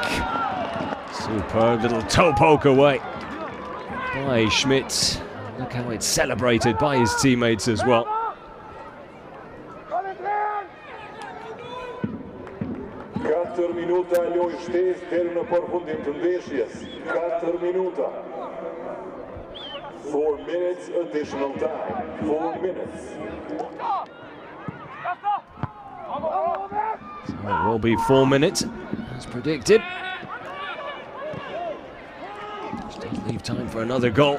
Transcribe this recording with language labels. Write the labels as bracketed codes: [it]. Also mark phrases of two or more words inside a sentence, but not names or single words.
[en] Superb little toe poke away by Schmidt. Look how it's celebrated by his teammates as well. [sq] 4 minuta loj shtesë deri në përfundim të ndeshjes. 4 minuta. [en] 4 minutes additional time. 4 minutes. So it will be 4 minutes, as predicted. Still leave time for another goal.